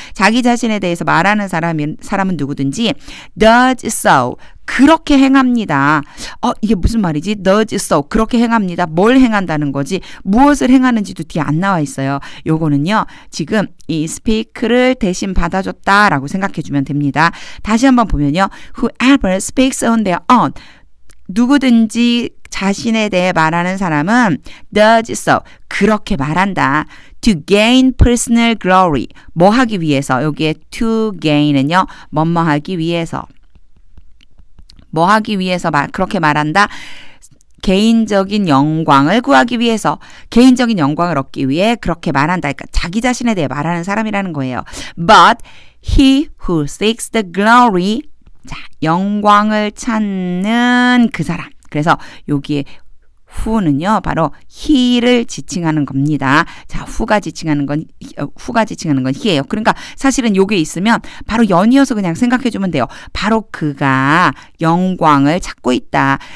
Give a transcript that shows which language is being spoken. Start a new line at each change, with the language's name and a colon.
Korean: 자기 자신에 대해서 말하는 사람은 누구든지
English: does so.
Korean: 그렇게 행합니다. 이게 무슨 말이지?
English: does so.
Korean: 그렇게 행합니다. 뭘 행한다는 거지? 무엇을 행하는지도 뒤에 안 나와 있어요. 요거는요. 지금 이 speak를 대신 받아줬다라고 생각해 주면 됩니다. 다시 한번 보면요.
English: whoever speaks on their own.
Korean: 누구든지 자신에 대해 말하는 사람은
English: does so.
Korean: 그렇게 말한다.
English: to gain personal glory.
Korean: 뭐 하기 위해서. 여기에 to gain은요. 뭐뭐 하기 위해서. 뭐 하기 위해서 그렇게 말한다. 개인적인 영광을 구하기 위해서. 개인적인 영광을 얻기 위해 그렇게 말한다. 그러니까 자기 자신에 대해 말하는 사람이라는 거예요.
English: But he who seeks the glory.
Korean: 자, 영광을 찾는 그 사람. 그래서 여기에 who는요, 바로 he를 지칭하는 겁니다. 자, who가 지칭하는 건 he예요. 그러니까 사실은 요게 있으면 바로 연이어서 그냥 생각해 주면 돼요. 바로 그가 영광을 찾고 있다.